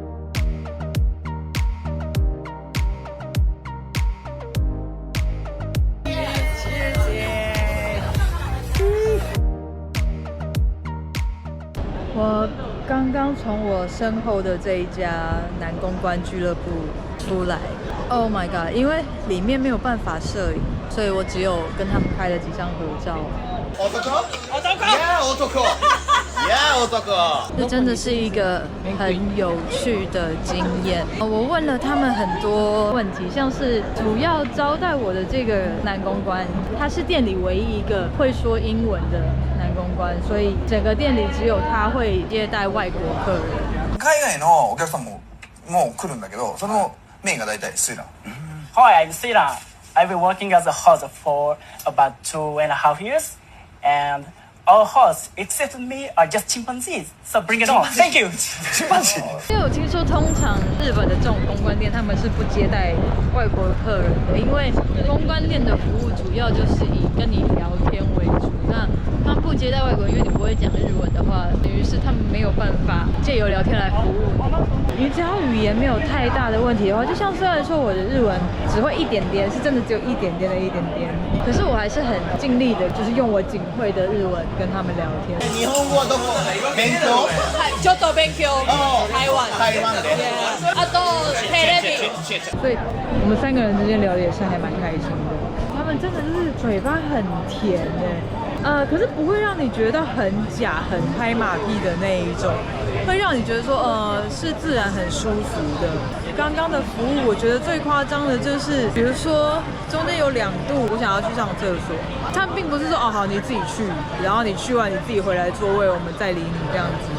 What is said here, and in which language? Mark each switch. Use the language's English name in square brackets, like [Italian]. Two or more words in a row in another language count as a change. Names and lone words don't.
[Chinese] 我刚刚从我身后的这一家男公关俱乐部出来 ， [English] Oh my god！ [Chinese] 因为里面没有办法摄影，所以我只有跟他们拍了几张合照。这真的是一个很有趣的经验。我问了他们很多问题，像是主要招待我的这个男公关，他是店里唯一一个会说英文的男公关，所以整个店里只有他会接待外国客人。 [Japanese] 海外のお客さんも来るんだけど、そのメインが大体スイラン。 [English] Hi, I'm Sira. I've been working as a host for about 2.5 years, and all hosts except me are just chimpanzees. So bring it on. Thank you. [Chinese] 因为我听说，通常日本的这种公关店，他们是不接待外国客人的，因为公关店的服务主要就是以跟你聊天为主。那他们不接待外国人，因为你不会讲日文的话，等于是他们没有办法借由聊天来服务你。你只要语言没有太大的问题的话，就像虽然说我的日文只会一点点，是真的只有一点点的一点点，可是我还是很尽力的，就是用我仅会的日文跟他们聊天。 [Japanese] 日本語はどこ？勉強？ちょっと勉強。台湾。台湾で。あとテレビ。 [Chinese] 所以我们3个人之间聊的也是还蛮开心的。他们真的就是嘴巴很甜可是不会让你觉得很假、很拍马屁的那一种，会让你觉得说是自然、很舒服的。刚刚的服务，我觉得最夸张的就是，比如说中间有2度我想要去上厕所，他们并不是说好你自己去，然后你去完你自己回来座位，我们再理你这样子。